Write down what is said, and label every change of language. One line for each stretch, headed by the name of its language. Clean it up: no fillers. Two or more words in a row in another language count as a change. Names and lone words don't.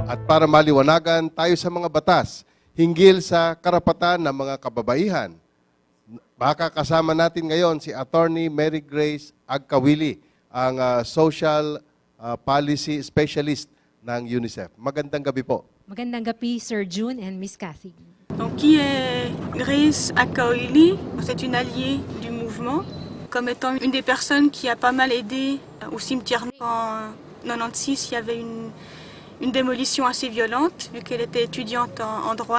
Filipino: para maliwanagan tayo sa mga batas hinggil sa karapatan ng mga kababaihan. Makakasama natin ngayon si Attorney Mary Grace Agkawili, ang
English: Social Policy Specialist
Filipino: ng UNICEF. Magandang gabi po. Magandang gabi, Sir June and Miss Cathy.
French: Donc, qui est Grace Akaoili? C'est une alliée du mouvement, comme étant une des personnes qui a pas mal aidé au cimetière. En 96, il y avait une démolition assez violente, vu qu'elle était étudiante en droit.